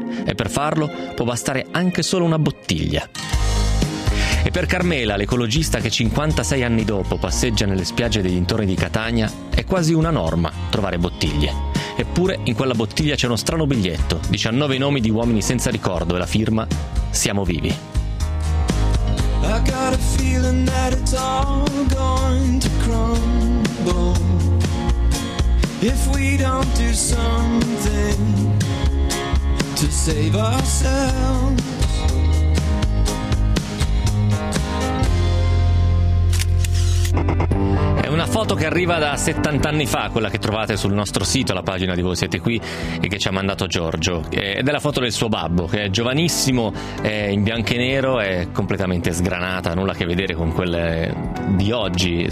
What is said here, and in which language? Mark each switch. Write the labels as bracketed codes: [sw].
[it] E per farlo può bastare anche solo una bottiglia. E per Carmela, l'ecologista che 56 anni dopo passeggia nelle spiagge degli dintorni di Catania, è quasi una norma trovare bottiglie. Eppure in quella bottiglia c'è uno strano biglietto, 19 nomi di uomini senza ricordo e la firma Siamo vivi. [en] I got a feeling that it's all going to crumble if we don't do something to save ourselves. [it] È una foto che arriva da 70 anni fa, quella che trovate sul nostro sito, alla pagina di Voi Siete Qui, e che ci ha mandato Giorgio. Ed è la foto del suo babbo, che è giovanissimo, è in bianco e nero, è completamente sgranata, nulla a che vedere con quelle di oggi.